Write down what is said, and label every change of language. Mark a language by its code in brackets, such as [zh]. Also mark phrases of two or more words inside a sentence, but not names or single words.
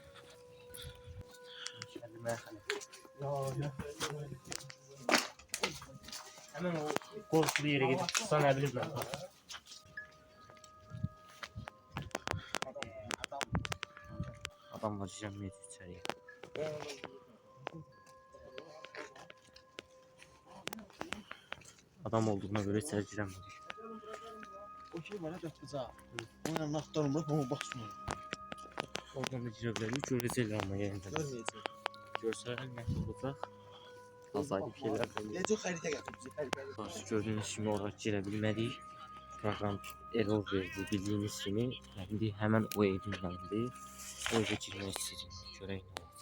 [az] Hemen o qorxulu yerə gedib tutsa nə bilim mən. Adam var girəməyəcək içəriyə. [tr] Adam olduğuna göre içeri girəmədik. [az] O şey var ya qapıca. [tr] Onun anahtarını bırak onu baksın. [az] Oradan da girə bilərik. Görəcəklər amma yayında. [tr] Görmeyeceğim. [az] Görsələr nə olacaq? Azaylı şeylər olur. Necə xəritə gətirib bizi xəritə. Gördüyünüz kimi oraya girə bilmədik. Proqram error verdi bildiyiniz kimi. İndi həmən o evin yanındır. O evə girmək istəyirəm. Görək nə olacaq.